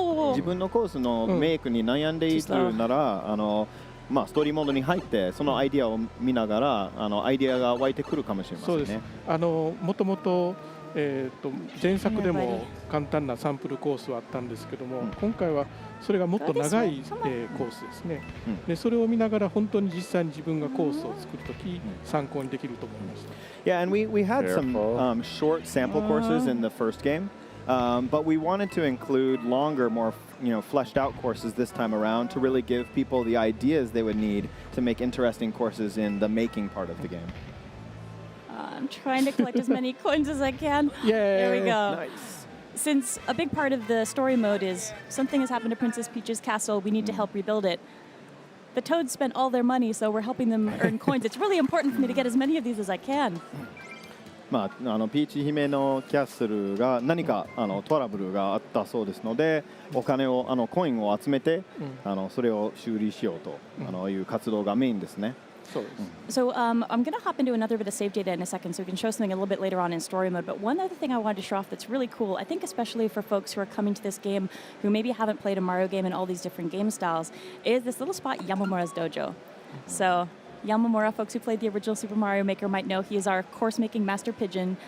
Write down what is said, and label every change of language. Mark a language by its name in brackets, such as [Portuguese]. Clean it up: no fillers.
[Japanese] 自分のコースのメイクに悩んでいるなら、ストーリーモードに入ってそのアイディアを見ながらアイディアが湧いてくるかもしれませんね。そうです。もともと前作でも簡単なサンプルコースはあったんですけども、今回はそれがもっと長いコースですね。でそれを見ながら本当に実際に自分がコースを作るとき参考にできると思いました。 [English] Yeah, and we had some short sample courses in the first game, but we wanted to include longer, more fleshed out courses this time around to really give people the ideas they would need to make interesting courses in the making part of the game. I'm trying to collect as many coins as I can. Yay. There we go. Nice. Since a big part of the story mode is something has happened to Princess Peach's castle, we need to help rebuild it. The Toads spent all their money, so we're helping them earn coins. It's really important for me to get as many of these as I can. [Japanese] ピーチ姫のキャッスルが何かトラブルがあったそうですので、お金をコインを集めてそれを修理しようという活動がメインですね。 [English] So I'm going to hop into another bit of save data in a second so we can show something a little bit later on in story mode. But one other thing I wanted to show off that's really cool, I think especially for folks who are coming to this game who maybe haven't played a Mario game in all these different game styles, is this little spot, Yamamura's Dojo. So Yamamura, folks who played the original Super Mario Maker might know he is our course-making master pigeon.